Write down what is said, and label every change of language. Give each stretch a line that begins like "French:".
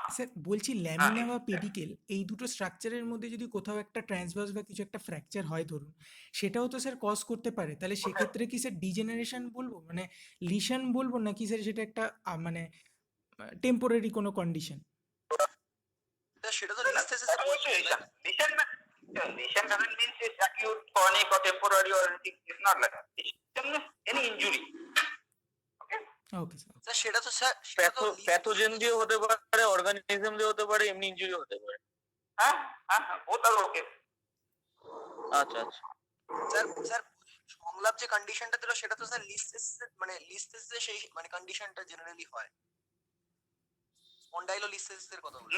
Bangla: Sir বলছি, lamina বা pedicle এই দুটো স্ট্রাকচারের মধ্যে যদি কোথাও একটা ট্রান্সভার্স বা কিছু একটা ফ্র্যাকচার হয় ধরুন, সেটাও তো স্যার কজ করতে পারে। তাহলে সেক্ষেত্রে কি স্যার ডিজেনারেশন বলবো, মানে লিশন বলবো, নাকি স্যার সেটা একটা মানে টেম্পোরারি কোনো কন্ডিশন? সেটা তো listhesis
English: That was lesion. Lesion doesn't mean it's acute, chronic, or temporary or anything. It's not like that. Lesion means any injury. Okay.
Bangla: Okay sir. Sir সেটা তো স্যার সেটা তো প্যাথোজেন দিয়ে হতে পারে, অর্গানিজম দিয়ে হতে পারে, এমনি ইনজুরি হতে পারে।
English: Huh? Both are okay.
Bangla: আচ্ছা আচ্ছা স্যার সংলাপ যে কন্ডিশনটা দিল সেটা তো স্যার লিস্থেসিস মানে লিস্থেসিস সেই মানে কন্ডিশনটা জেনারেলি হয় স্পন্ডাইলোলিস্থেসিসের কথা বলছি